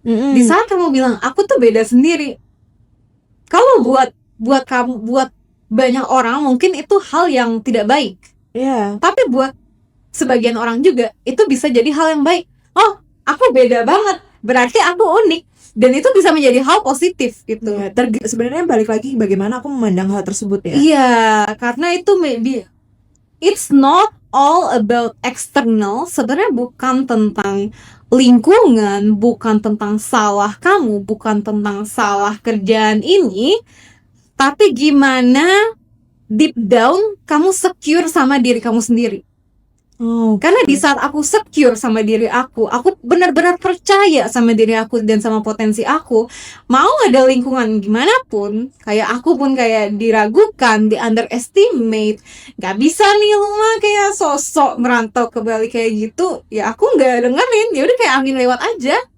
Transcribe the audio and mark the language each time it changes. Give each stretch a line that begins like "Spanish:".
Indonesian: Di saat kamu bilang aku tuh beda sendiri, kalau buat kamu, buat banyak orang mungkin itu hal yang tidak baik. Tapi buat sebagian orang juga itu bisa jadi hal yang baik. Oh, aku beda banget, berarti aku unik, dan itu bisa menjadi hal positif gitu. Sebenarnya balik lagi bagaimana aku memandang hal tersebut ya. Iya, karena itu
English: it's not all about external.
Indonesian: Sebenarnya bukan tentang lingkungan, bukan tentang salah kamu, bukan tentang salah kerjaan ini, tapi gimana
English: deep down
Indonesian: kamu secure sama diri kamu sendiri. Karena di saat aku secure sama diri aku benar-benar percaya sama diri aku dan sama potensi aku, mau ada lingkungan gimana pun, kayak aku pun kayak diragukan, di underestimate, gak bisa nih lu mah kayak sosok merantau ke Bali kayak gitu, ya aku gak dengerin, ya udah kayak angin lewat aja.